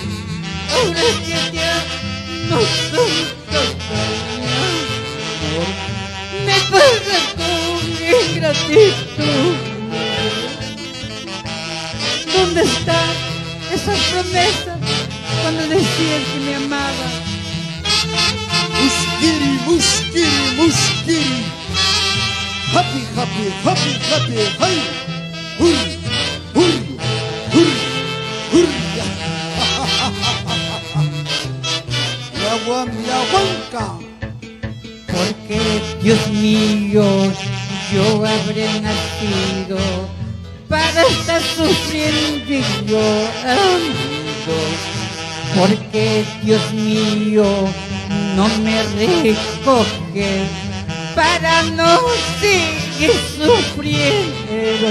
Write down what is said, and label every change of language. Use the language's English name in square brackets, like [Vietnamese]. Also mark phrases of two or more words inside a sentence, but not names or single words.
[Spanish] Ahora que ya no son todas mi amor, me pagas con ingratitud. ¿Dónde están esas promesas cuando decías que me amabas? ¡Muskiri, muskiri, muskiri! [English] ¡Happy, happy, happy, happy! ¡Ay! ¡Hurria, hurria, hurria, hurria! ¡Yaguanca! [Spanish] Porque, Dios mío, yo habré nacido para estar sufriendo y llorando. Porque, Dios mío, no me recoges para no seguir sufriendo.